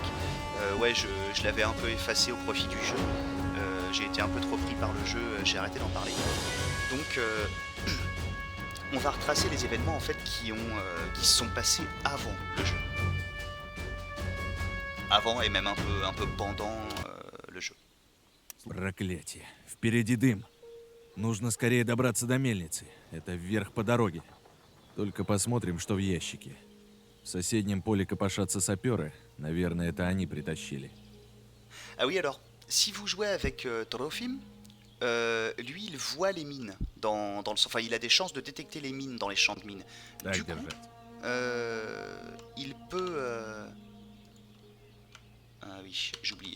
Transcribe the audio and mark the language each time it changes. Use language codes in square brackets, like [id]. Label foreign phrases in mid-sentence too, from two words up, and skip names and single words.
[fr] Ouais, je l'avais un peu effacé au profit du jeu. J'ai été un peu trop pris par le jeu, j'ai arrêté d'en parler. Donc, on va retracer les événements en fait qui se sont passés avant le jeu. Avant et même un peu pendant le jeu. [ru] Проклятие. Впереди дым. Нужно скорее добраться до мельницы. Это вверх по дороге. Только посмотрим, что в ящике. В соседнем поле копошатся саперы. Наверное, это они притащили. [fr] Ah oui alors, si vous jouez avec Trofim, lui il voit les mines dans le... Enfin il a des chances de détecter les mines dans les champs de mines. Du [ru] Так [fr] coup, [ru] держать. [fr] il peut... Ah oui, j'oubliais.